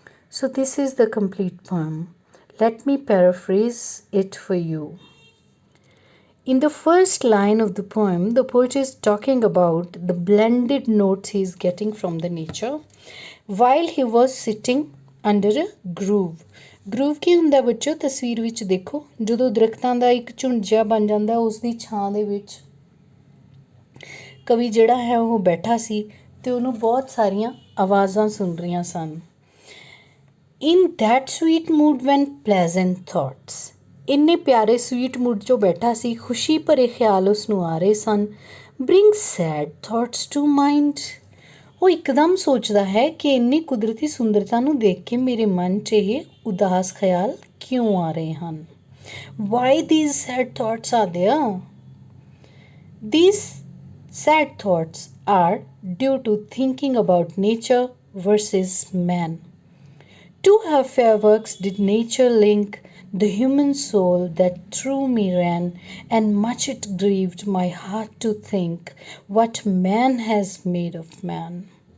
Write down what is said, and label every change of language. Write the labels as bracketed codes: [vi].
[en] So this is the complete poem. Let me paraphrase it for you. In the first line of the poem, the poet is talking about the blended notes he is getting from the nature while he was sitting under a grove. [pa] Grove ਕੀ ਹੁੰਦਾ ਬੱਚੋ? ਤਸਵੀਰ ਵਿੱਚ ਦੇਖੋ, ਜਦੋਂ ਦਰਖਤਾਂ ਦਾ ਇੱਕ ਝੁੰਡ ਜਿਹਾ ਬਣ ਜਾਂਦਾ ਉਸ ਦੀ ਛਾਂ ਦੇ ਵਿੱਚ ਕਵੀ ਜਿਹੜਾ ਹੈ ਉਹ ਬੈਠਾ ਸੀ ਅਤੇ ਉਹਨੂੰ ਬਹੁਤ ਸਾਰੀਆਂ ਆਵਾਜ਼ਾਂ ਸੁਣ ਰਹੀਆਂ ਸਨ। [en] In that sweet mood when pleasant thoughts, [pa] ਇੰਨੇ ਪਿਆਰੇ [en] sweet mood [pa] 'ਚੋਂ ਬੈਠਾ ਸੀ, ਖੁਸ਼ੀ ਭਰੇ ਖਿਆਲ ਉਸ ਨੂੰ ਆ ਰਹੇ ਸਨ। [en] bring sad thoughts to mind, [pa] ਉਹ ਇੱਕਦਮ ਸੋਚਦਾ ਹੈ ਕਿ ਇੰਨੀ ਕੁਦਰਤੀ ਸੁੰਦਰਤਾ ਨੂੰ ਦੇਖ ਕੇ ਮੇਰੇ ਮਨ 'ਚ ਇਹ ਉਦਾਸ ਖਿਆਲ ਕਿਉਂ ਆ ਰਹੇ ਹਨ। [en] Why these sad thoughts are there? These sad thoughts are due to thinking about nature versus man. To her fair works did nature link the human soul that through me ran, and much it grieved my heart to think what man has made of man.